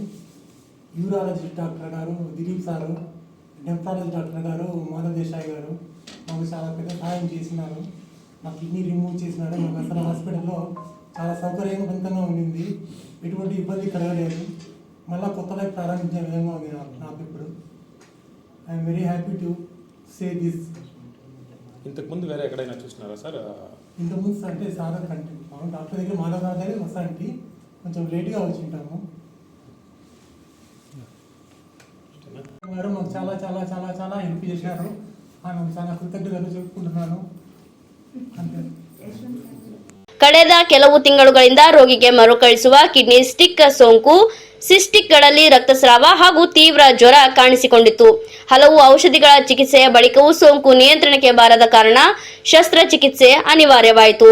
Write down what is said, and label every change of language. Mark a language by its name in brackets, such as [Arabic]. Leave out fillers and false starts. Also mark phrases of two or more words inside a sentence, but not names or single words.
[Telugu] యూరాలజిస్ట్ డాక్టర్ గారు దిలీప్ సారు, నెఫ్రాలజీ డాక్టర్ గారు మాధవ్ దేశాయ్ గారు మాకు చాలా పెద్ద సహాయం చేసినారు. మా కిడ్నీ రిమూవ్ చేసినారు. మాకు అసలు హాస్పిటల్లో చాలా సౌకర్యవంతంగా ఉండింది, ఎటువంటి ఇబ్బంది కలగలేదు. మళ్ళీ కొత్త లైఫ్ ప్రారంభించే విధంగా ఉంది నాకు ఇప్పుడు. [English] I'm very happy to say this. [Telugu] ఇంతకుముందు వేరే ఎక్కడైనా చూసినారా సార్? ఇంతకుముందు అంటే సార్ కంటే డాక్టర్ దగ్గర మాధవ్ గారి దగ్గర వస్తానికి కొంచెం లేట్గా వచ్చి ఉంటాము. గారు మాకు చాలా చాలా చాలా చాలా హెల్ప్ చేశారు. ఆయన చాలా కృతజ్ఞతలు చెప్పుకుంటున్నాను. అంతే. [Kannada] ಕಳೆದ ಕೆಲವು ತಿಂಗಳುಗಳಿಂದ ರೋಗಿಗೆ ಮರುಕಳಿಸುವ [English] kidney stick [Kannada] ಸೋಂಕು, ಸಿಸ್ಟಿಕ್ಗಳಲ್ಲಿ ರಕ್ತಸ್ರಾವ ಹಾಗೂ ತೀವ್ರ ಜ್ವರ ಕಾಣಿಸಿಕೊಂಡಿತ್ತು. ಹಲವು ಔಷಧಿಗಳ ಚಿಕಿತ್ಸೆಯ ಬಳಿಕವೂ ಸೋಂಕು ನಿಯಂತ್ರಣಕ್ಕೆ ಬಾರದ ಕಾರಣ ಶಸ್ತ್ರಚಿಕಿತ್ಸೆ ಅನಿವಾರ್ಯವಾಯಿತು.